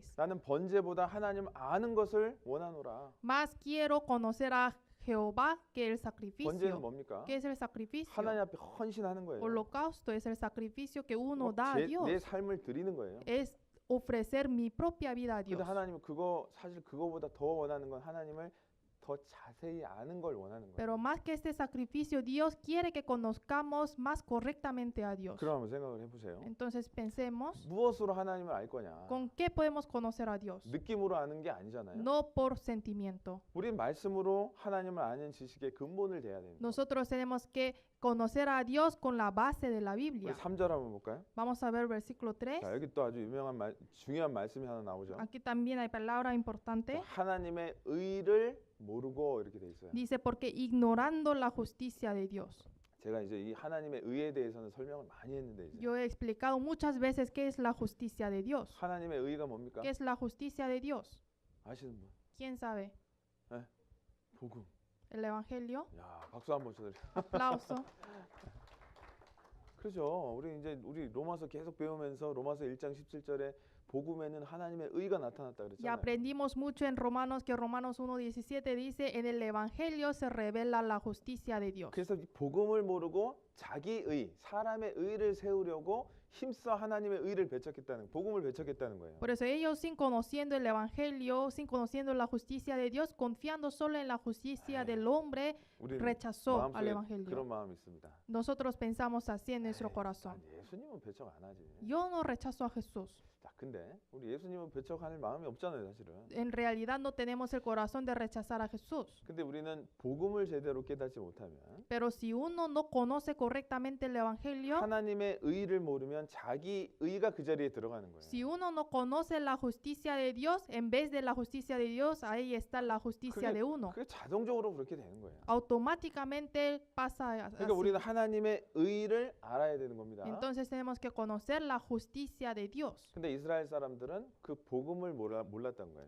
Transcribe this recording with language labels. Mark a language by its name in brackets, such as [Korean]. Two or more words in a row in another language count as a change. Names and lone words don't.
[Korean] 나는 번제보다 하나님 아는 것을 원하노라. [Spanish] Más quiero conocer a Jehová que el [Korean] 번제는 [Spanish] sacrificio. [Korean] 뭡니까? [Spanish] ¿Qué es el sacrificio? [Korean] 하나님 앞에 헌신하는 거예요. [Spanish] Holocausto es el sacrificio que uno da a [Korean] 내 [Spanish] Dios. [Korean] 삶을 드리는 거예요. [Spanish] Es ofrecer mi propia vida a [Korean] 근데 [Spanish] Dios. [Korean] 하나님은 사실 그거보다 더 원하는 건 하나님을 더 자세히 아는 걸 원하는 거예요. [Spanish] Pero más que este sacrificio, Dios quiere que conozcamos más correctamente a Dios. [Korean] 그럼 한번 생각을 해보세요. [Spanish] Entonces pensemos, [Korean] 무엇으로 하나님을 알 거냐? [Spanish] ¿con qué podemos conocer a Dios? [Korean] 느낌으로 아는 게 아니잖아요. [Spanish] No por sentimiento. [Korean] 우리 말씀으로 하나님을 아는 지식의 근본을 대야 됩니다. [Spanish] Nosotros tenemos que conocer a Dios con la base de la [Korean] 우리 [Spanish] Biblia. [Korean] 3절 한번 볼까요? [Spanish] Vamos a ver versículo 3. [Korean] 자, 여기 또 아주 중요한 말씀이 하나 나오죠. [Spanish] Aquí también hay palabra importante. [Korean] 하나님의 의를 모르고 이렇게 돼 있어요. [Spanish] Dice, porque ignorando la justicia de Dios. [Korean] 제가 이제 이 하나님의 의에 대해서는 설명을 많이 했는데 이제 [Spanish] Yo he explicado muchas veces qué es la justicia de Dios. [Korean] 하나님의 의가 뭡니까? [Spanish] ¿Qué es la justicia de Dios? [Korean] 아시는 분? [Spanish] ¿Quién sabe? [Korean] 복음. [Spanish] El Evangelio. [Korean] 야, 박수 한번 쳐드려. [Spanish] Aplauso. [Korean] 그렇죠. 우리 로마서 계속 배우면서 로마서 1장 17절에 복음에는 하나님의 의가 나타났다 [Spanish] Y [Korean] 그랬잖아요. [Spanish] aprendimos mucho en Romanos que Romanos 1:17 dice, en el Evangelio se revela la justicia de Dios. [Korean] 그래서 이 복음을 모르고 자기 의, 사람의 의를 세우려고 힘써 하나님의 의를 배척했다는 복음을 배척했다는 거예요. [Spanish] Por eso ellos, sin conociendo el Evangelio, sin conociendo la justicia de Dios, confiando solo en la justicia del hombre, [Korean] 우리는 [Spanish] rechazó al [Korean] 마음속에 [Spanish] Evangelio. [Korean] 그런 마음이 있습니다. [Spanish] Nosotros pensamos así en nuestro corazón. [Korean] 아니, 예수님은 배척 안 하지. [Spanish] Yo no rechazo a Jesús. [Korean] 자, 근데 우리 예수님은 배척할 마음이 없잖아요, 사실은. [Spanish] En realidad no tenemos el corazón de rechazar a Jesús. [Korean] 근데 우리는 복음을 제대로 깨닫지 못하면 [Spanish] Pero si uno no conoce correctamente el Evangelio, [Korean] 하나님의 의를 모르면 자기 의가 그 자리에 들어가는 거예요. [Spanish] si uno no conoce la justicia de Dios, en vez de la justicia de Dios, ahí está la justicia de uno. [Korean] 그게 자동적으로 그렇게 되는 거예요. [Spanish] Automáticamente pasa [Korean] 그러니까 [Spanish] así. [Korean] 우리는 하나님의 의를 알아야 되는 겁니다. [Spanish] Entonces tenemos que conocer la justicia de Dios. [Korean] 근데 이스라엘 사람들은 그 복음을 몰랐던 거예요.